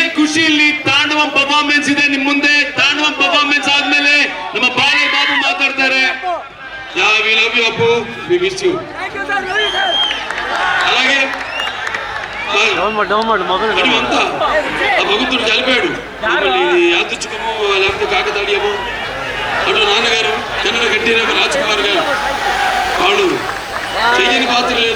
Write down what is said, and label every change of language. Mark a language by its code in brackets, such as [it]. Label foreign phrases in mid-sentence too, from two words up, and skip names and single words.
[kn] ಖುಷಿಯಲ್ಲಿ ತಾಂಡವಂ ಪರ್ಫಾರ್ಮೆನ್ಸ್ ಇದೆ ನಿಮ್ಮ ಮುಂದೆ. ತಾಂಡವಂ ಪರ್ಫಾರ್ಮೆನ್ಸ್ ಆದ್ಮೇಲೆ ನಮ್ಮ ಬಾಲೆ ಬಾಬು ಮಾತಾಡ್ತಾರೆ. [en] we love you Appu, we miss you. [te] అలాగే భగవంతుడు చనిపోయాడు యాదృచ్ఛికము లేకపోతే కాకతాళీయము అటు నాన్నగారు కన్నడ గట్టిన రాజ్ కుమార్ గారు వాళ్ళు చెయ్యని పాత్ర లేదు.